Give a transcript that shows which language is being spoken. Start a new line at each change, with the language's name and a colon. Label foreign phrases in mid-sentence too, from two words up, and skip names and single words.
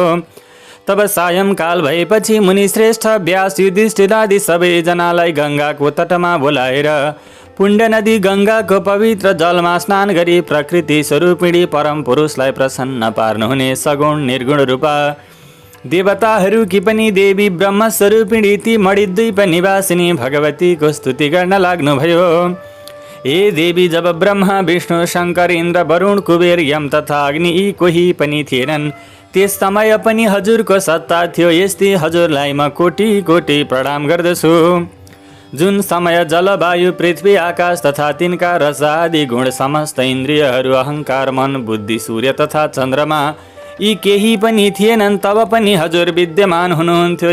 Nepali: तब सायंकाल भएपछि मुनिश्रेष्ठ व्यास युधिष्ठिर आदि सबैजनालाई गङ्गाको तटमा बोलाएर पुण्ड नदी गङ्गाको पवित्र जलमा स्नान गरी प्रकृति स्वरूपिणी परम पुरुषलाई प्रसन्न पार्नुहुने सगुण निर्गुण रूपा देवताहरूकी पनि देवी ब्रह्म स्वरूपिणी ती मणिद्वीप निवासिनी भगवतीको स्तुति गर्न लाग्नुभयो। हे देवी, जब ब्रह्मा विष्णु शङ्कर इन्द्र वरुण कुबेर यम तथा अग्नि यी कोही पनि थिएनन्, त्यस समय पनि हजुरको सत्ता थियो। यस्तै हजुरलाई म कोटि कोटि प्रणाम गर्दछु। जुन समय जलवायु पृथ्वी आकाश तथा तिनका रस आदि गुण समस्त इन्द्रियहरू अहङ्कार मन बुद्धि सूर्य तथा चन्द्रमा यी केही पनि थिएनन्, तब पनि हजुर विद्यमान हुनुहुन्थ्यो।